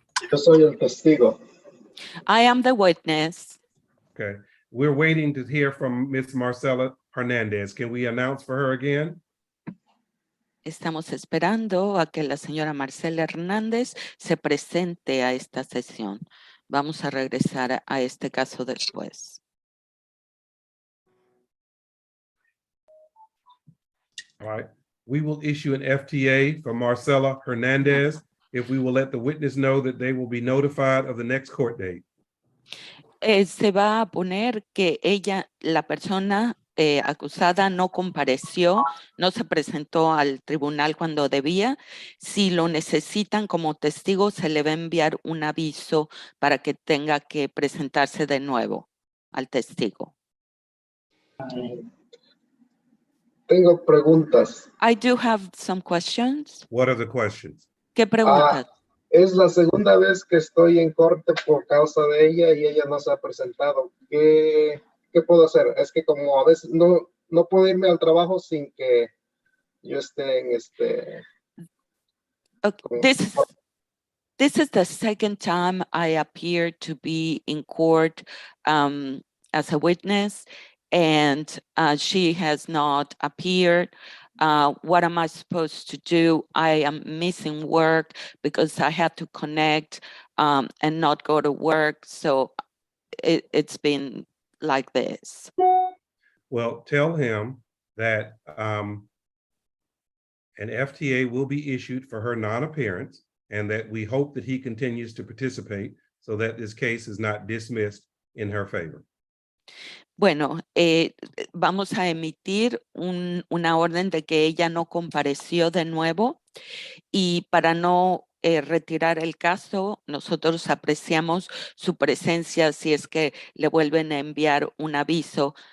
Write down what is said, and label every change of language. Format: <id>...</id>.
<es>Yo soy el testigo.</es> <en>I am the witness. Okay. We're waiting to hear from Miss Marcela Hernandez. Can we announce for her again?</en> <es>Estamos esperando a que la señora Marcela Hernández se presente a esta sesión. Vamos a regresar a este caso después.</es> <en>All right. We will issue an FTA for Marcela Hernandez if we will let the witness know that they will be notified of the next court date.</en> <es>Se va a poner que ella, la persona acusada, no compareció, no se presentó al tribunal cuando debía. Si lo necesitan como testigo, se le va a enviar un aviso para que tenga que presentarse de nuevo al testigo. Tengo preguntas.</es> <en>I do have some questions. What are the questions?</en> <es>¿Qué preguntas? Es la segunda vez que estoy en corte por causa de ella y ella no se ha presentado. ¿Qué puedo hacer? Es que como a veces no puedo irme al trabajo sin que yo esté en</es> <en>Okay. This is the second time I appear to be in court as a witness, and she has not appeared. What am I supposed to do? I am missing work because I had to connect and not go to work. So it's been like this. Well, tell him that an FTA will be issued for her non-appearance and that we hope that he continues to participate so that this case is not dismissed in her favor.</en> <es>Bueno, vamos a emitir una orden de que ella no compareció de nuevo y para no retirar el caso, nosotros apreciamos su presencia si es que le vuelven a enviar un aviso.</es>